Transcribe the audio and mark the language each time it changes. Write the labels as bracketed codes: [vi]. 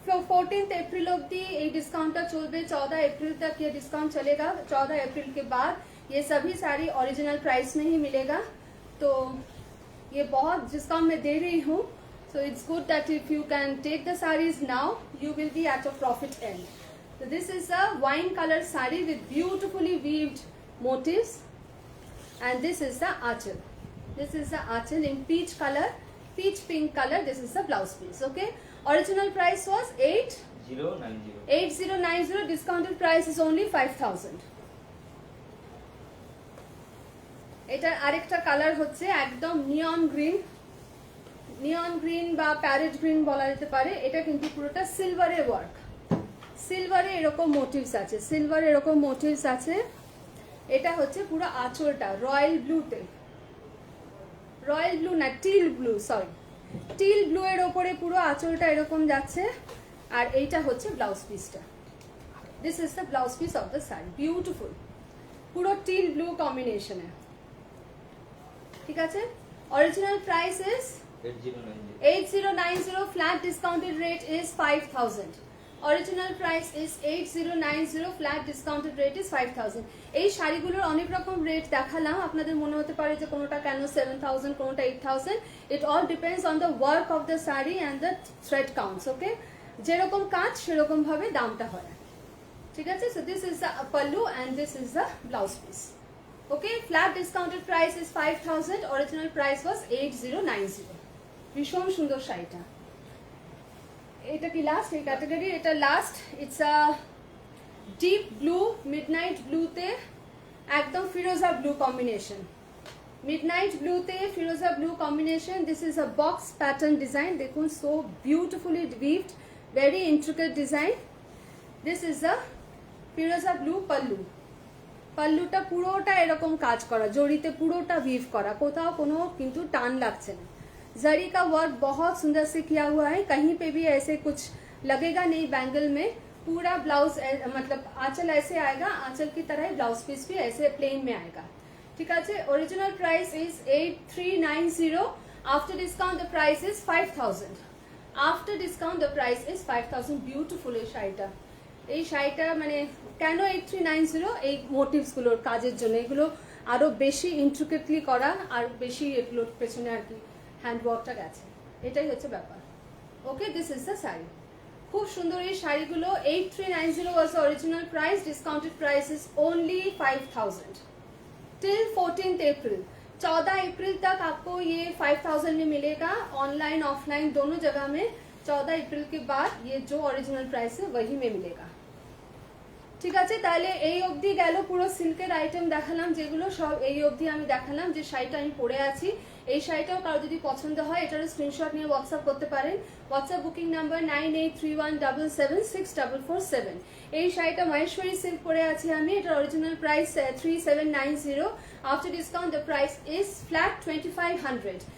[hi] 14th अप्रैल [bn] अब्दी ये discount चलবে. [hi] 14 अप्रैल तक ये डिस्काउंट चलेगा. 14 अप्रैल के बाद ये सभी साड़ी ओरिजिनल प्राइस में ही मिलेगा. तो ये बहुत डिस्काउंट मैं दे रही हूँ. [en] So it's good that if you can take the sarees now, you will be at a profit end. So this is a wine color saree with beautifully weaved motifs, and this is the achal. This is the achal in peach color, peach pink color. This is the blouse piece. Okay. Original price was 8090. Discounted price is only 5000. [bn] এটার আরেকটা colour হচ্ছে একদম নিয়ন green. নিয়ন green বা parrot green বলা যেতে পারে. এটা কিন্তু পুরোটা সিলভারের ওয়ার্ক. সিলভারে এরকম মোটিভস আছে, সিলভারে এরকম মোটিভস আছে. এটা হচ্ছে পুরো আঁচলটা রয়্যাল ব্লুতে, রয়্যাল ব্লু না teal blue, sorry teal blue এর ওপরে পুরো আঁচলটা এরকম যাচ্ছে. আর এইটা হচ্ছে ব্লাউজ পিসটা. [en] This is the blouse piece of the sari. [bn] Beautiful, পুরো টিল ব্লু কম্বিনেশনে. ঠিক আছে. [en] Original price is 8090. Flat discounted rate is 5000. Original price is 8090, flat discounted rate is 5000। [bn] এই শাড়িগুলোর অনেক রকম রেট দেখালাম, আপনাদের মনে হতে পারে যে কোনোটা কেন 7000, কোনোটা 8000। [en] It all depends on the work of the sari and the thread counts. [bn] ওকে, যেরকম কাজ সেরকম ভাবে দামটা হয়, ঠিক আছে। [en] So this is the pallu and this is the blouse piece. Okay, flat discounted price is 5000, original price was 8090। [bn] ভীষণ সুন্দর শাড়িটা। এটা কি লাস্ট এই ক্যাটাগরি? এটা last. [en] it's a deep blue, [bn] midnight ব্লুতে একদম ফিরোজা blue combination, midnight ব্লুতে Firoza blue combination. [en] This is a box pattern design, দেখুন so beautifully weaved, very intricate design. This is a ফিরোজা blue pallu, [bn] পাল্লুটা পুরোটা এরকম কাজ করা, জড়িতে পুরোটা উইভ করা, কোথাও কোনো কিন্তু টান লাগছে না। [hi] जरी का वर्क बहुत सुंदर से किया हुआ है, कहीं पे भी ऐसे कुछ लगेगा नहीं बैंगल में। पूरा ब्लाउज मतलब आंचल ऐसे आएगा, आंचल की तरह ब्लाउज पीस भी ऐसे प्लेन में आएगा, ठीक है। [en] Original price is 8390, after discount the price is 5000, after discount the price is 5000। [bn] Beautiful এই শাড়িটা, এই শাড়িটা মানে কেন 8390? এই মোটিভসগুলোর কাজের জন্য, এগুলো আরো বেশি ইন্ট্রিকেটলি করা, আর বেশি এগুলোর পেছনে আর কি হ্যান্ডওয়ার্কটা গেছে, এটাই হচ্ছে ব্যাপার। [en] okay, this is the sari, [bn] খুব সুন্দর এই শাড়িগুলো। [en] 8390 was the original price, discounted price is only 5000 till 14th April. [hi] 14 अप्रैल तक आपको ये 5000 में मिलेगा, ऑनलाइन ऑफलाइन दोनों जगह में। 14 अप्रैल के बाद ये जो ओरिजिनल प्राइस है वही में मिलेगा, [bn] ঠিক আছে। তাহলে এই অবধি গেল, পুরো সিল্কের আইটেম দেখালাম, যেগুলো সব এই অবধি আমি দেখালাম। যে শাড়িটা আমি পরে আছি, এই শাড়িটাও কারো যদি পছন্দ হয় এটারও স্ক্রিনশট নিয়ে হোয়াটসঅ্যাপ করতে পারেন। WhatsApp booking number 9831776447। এই শাড়িটা মহেশ্বরী সিল্ক পরে আছি আমি, এটার original price 3790, [en] After discount the price is flat 2500।